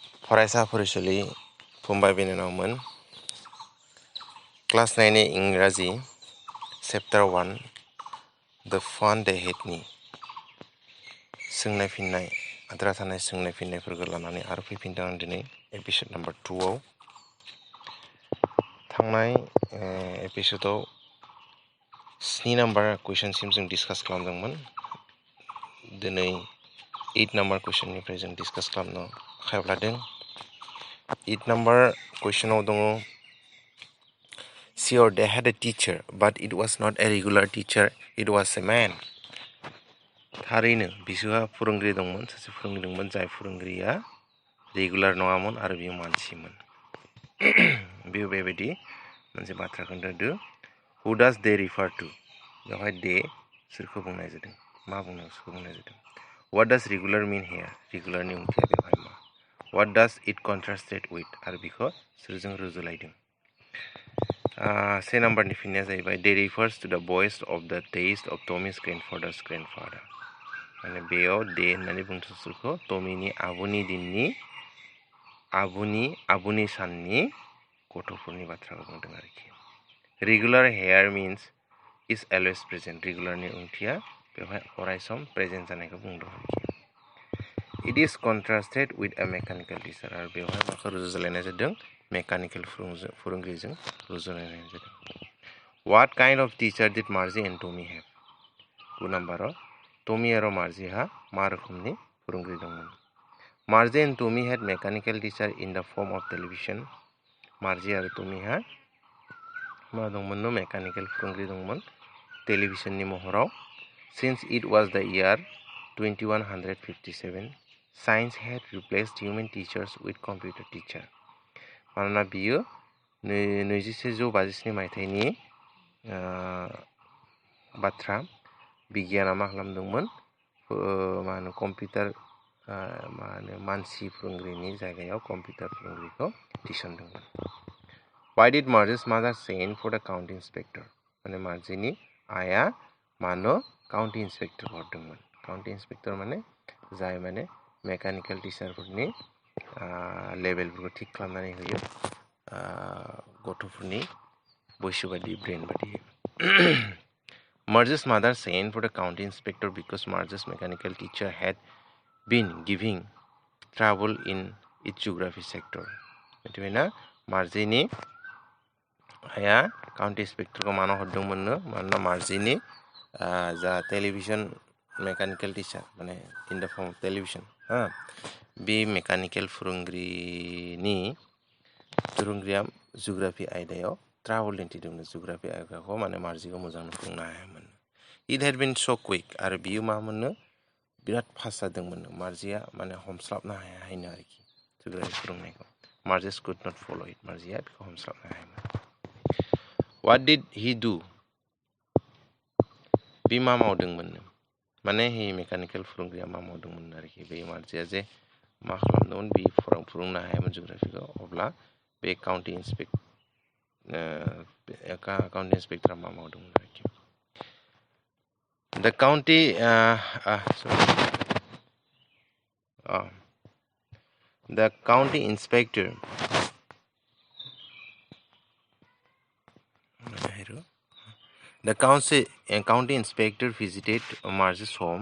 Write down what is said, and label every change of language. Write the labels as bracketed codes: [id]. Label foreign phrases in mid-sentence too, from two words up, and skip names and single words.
[brx] फरायसा फरायसुलि फंबाय बिनानावमोन क्लास 9 नि इंराजि चैप्टार 1 द फान दे हेडनि सोंनाय फिननाय आद्रा थानाय सोंनाय फिननायफोरखौ लानानै आरो फैफिनदों आं दिनै [en] episode number [brx] 2 आव थांनाय एपिसोडआव 7 नम्बर कुइसनसिम जों डिसकास खालामदोंमोन दिनै 8 नम्बर कुइसननिफ्राय जों डिसकास खालामनो आखायाव लादों 8 नम्बर कुइसनाव दङ [en] See or they had a teacher but it was not a regular teacher it was a man [brx] थारैनो बिसोरहा फोरोंगिरि दंमोन सासे फोरोंगिरि दंमोन जाय फोरोंगिरिया रेगुलार नङामोन आरो बियो मानसिमोन बियो बेबायदि मोनसे बाथ्रा खोन्थादो [en] Who does they refer to [brx] बेवहाय they सोरखौ बुंनाय जादों मा बुंनो सोरखौ बुंनाय जादों [en] What does regular mean here [brx] regular नि ओंथिया बेवहाय मा [en] What does it contrasted with [brx] आरो बिखौ सोरजों रुजुलायदों से नम्बरनि फिननाया जाहैबाय [en] They refers to the voice of the taste of Tommy's grandfather's grandfather [brx] माने बेयाव दे होननानै बुंदों सोरखौ टमीनि आबुनि दिननि आबुनि साननि गथ'फोरनि बाथ्राखौ बुंदों आरोखि [en] Regular here means is always present [brx] regular नि ओंथिया बेवहाय अरायसम प्रेजेन्ट जानायखौ बुंदों आरोखि [en] It is contrasted with a mechanical teacher [brx] आरो बेवहाय माखौ रुजुलायनाय जादों मेकानिकेल फोरोंगिरिजों रुजुलायनाय जादों [en] What kind of teacher did Margie and Tommy have [brx] 2 नम्बराव टमी आरो मार्जिहा मा रोखोमनि फोरोंगिरि दंमोन [en] Margie and Tommy had mechanical teacher in the form of television [brx] मार्जी आरो टमीहा मा दंमोन मेकानिकेल फोरोंगिरि दंमोन टेलिभिजननि महराव [en] Since it was the year 2157 science had replaced human teachers with computer teacher [brx] मानोना बियो 2157 मायथाइनि बाथ्रा बिगियाना मा खालामदोंमोन मा होनो कम्पिउटार मा होनो मानसि फोरोंगिरिनि जायगायाव कम्पिउटार फोरोंगिरिखौ थिसनदोंमोन [en] Why did Margie's mother send for the county inspector [brx] माने मार्जिनि आया मानो [en] county inspector [brx] हरदोंमोन काउन्टी इन्सपेक्टर माने जाय माने मेकानिकेल टिचारफोरनि लेभेलफोरखौ थिक खालामनानै होयो गथ'फोरनि बैसो बायदि ब्रेन बायदि [en] Margie's mother sent for the county inspector because Margie's mechanical teacher had been giving trouble in its geography sector [brx] मिथिबायना मार्जिनि आया काउन्टी इन्सपेक्टरखौ मानो हरदोंमोननो मानोना मार्जिनि जा [en] television mechanical teacher [brx] माने [en] in the form of television [brx] बे मेकानिकेल फोरोंगिरिनि जिअग्राफि आयदायाव ट्राबल दिन्थिदोंमोन जिअग्राफि आयदाखौ माने मार्जिखौ मोजां फोरोंनो हायामोन [en] it had been so quick [brx] आरो बियो मा मोननो बिराद फास्ट जादोंमोन मार्जिया माने हमस्लाबनो हायाहायनो आरोखि जिअग्राफि फोरोंनायखौ [en] Margie's could not follow it [brx] मार्जिया बेखौ हमस्लाबनो हायामोन [en] What did he do [brx] बे मा मावदोंमोन माने हि मेकानिकेल फोरोंगिरिया मा मावदोंमोन आरोखि बे मार्जिया जे मा खालामदोंमोन बे फोरोंनो हायामोन जिअग्राफिखौ अब्ला बे काउन्टी इन्सपेक्टरा मा मावदोंमोन आरोखि [en] The county the county inspector The county inspector visited Margie's home.